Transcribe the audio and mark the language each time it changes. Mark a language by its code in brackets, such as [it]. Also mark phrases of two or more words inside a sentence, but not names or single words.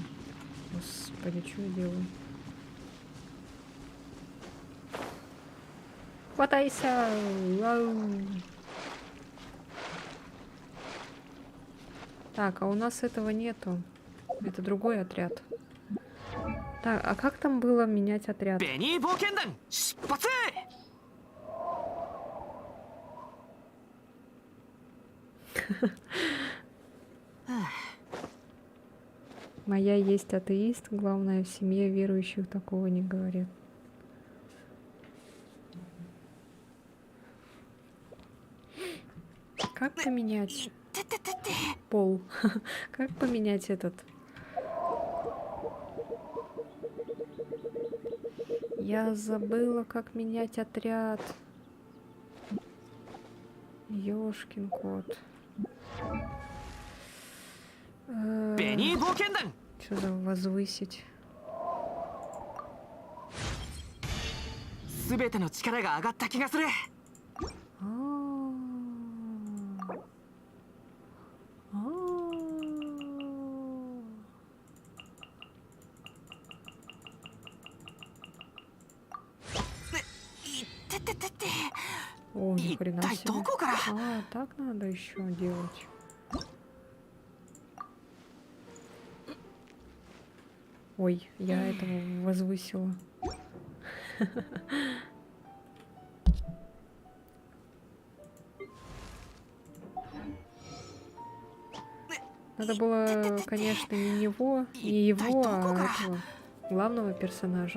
[ru] Господи, что я делаю? Хватайся! Ау. Так, а у нас этого нету. Это другой отряд. Так, а как там было менять отряд? [ja] ベニー冒険団出発。 [ru] Моя есть атеист, главное, в семье верующих такого не говорит. Как поменять пол? Как поменять этот? Я забыла, как менять отряд. Ёшкин кот. [ja] ベニー冒険団 [ru] Что за возвысить? [ja] すべての力が上がった気がする。 [ru] А. А. О, ни хрена [ja] 一体 [ru] себе. [ja] どこから。 [ru] А, так надо еще делать. Ой, я этого возвысила. Надо было, конечно, не его, а этого главного персонажа.